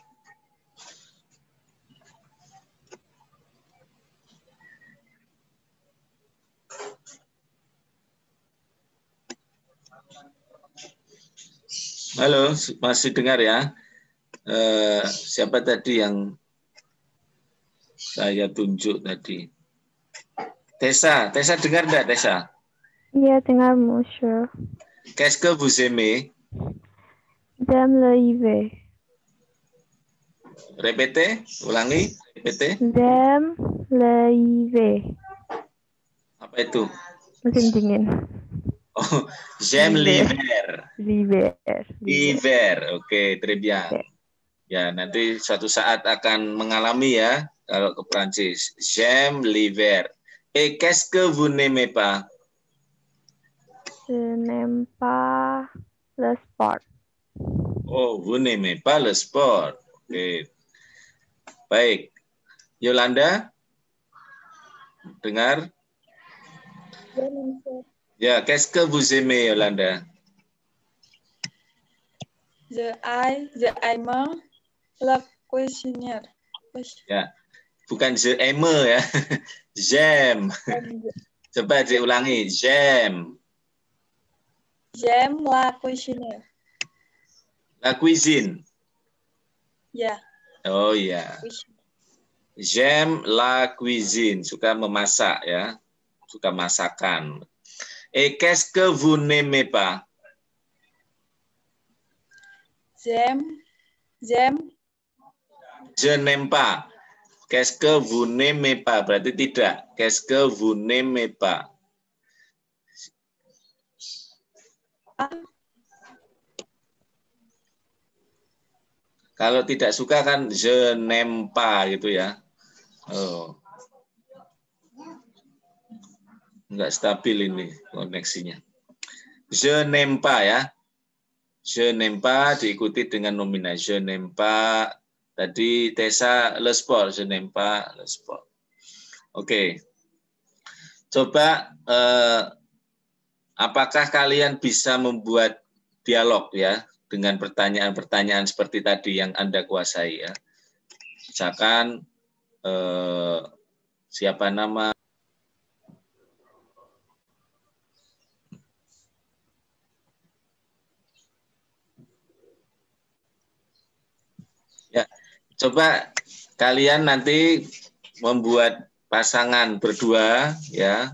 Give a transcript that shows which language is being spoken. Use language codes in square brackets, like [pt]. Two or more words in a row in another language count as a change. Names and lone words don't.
[id] Halo, masih dengar ya? Siapa tadi yang saya tunjuk tadi? Tessa dengar enggak Tessa? Iya, dengar monsieur. [fr] Qu'est-ce que vous aimez? J'aime le hiver. Répétez, ulangi, répétez. J'aime le hiver. [id] Apa itu? Musim dingin. [fr] Oh, j'aime l'hiver. L'hiver. Hiver, oke, très bien. [id] Oke. Ya, nanti suatu saat akan mengalami ya, kalau ke Prancis. [fr] J'aime l'hiver. Et qu'est-ce que vous n'aimez pas? Je n'aime pas le sport. Oh, vous n'aimez pas le sport. [id] Oke. Baik. Yolanda? Dengar? Ya, [fr] qu'est-ce que vous aimez, Yolanda? The aime la cuisinière. [id] Ya, bukan [fr] je aime [id] ya. J'aime. Coba diulangi. [fr] J'aime. J'aime la cuisinière. La cuisine. [id] Ya, Oh ya. [fr] J'aime la cuisine. [id] Suka memasak ya. Suka masakan. [fr] Et qu'est-ce que vous n'aimez pas? j'aime Je n'aime pas. Qu'est-ce que vous n'aimez pas? [id] Berarti tidak. [fr] Qu'est-ce que vous n'aimez pas? [id] Kalau tidak suka kan [fr] je n'aime pas [id] gitu ya. Oh. Enggak stabil ini koneksinya. [fr] Je n'aime pas ya. Je n'aime pas [id] diikuti dengan nominal. [fr] Je n'aime pas. Tadi Tessa le sport. Je n'aime pas le sport. [id] Oke. Coba apakah kalian bisa membuat dialog ya dengan pertanyaan-pertanyaan seperti tadi yang Anda kuasai ya. Misalkan siapa nama ya, coba kalian nanti membuat pasangan berdua ya.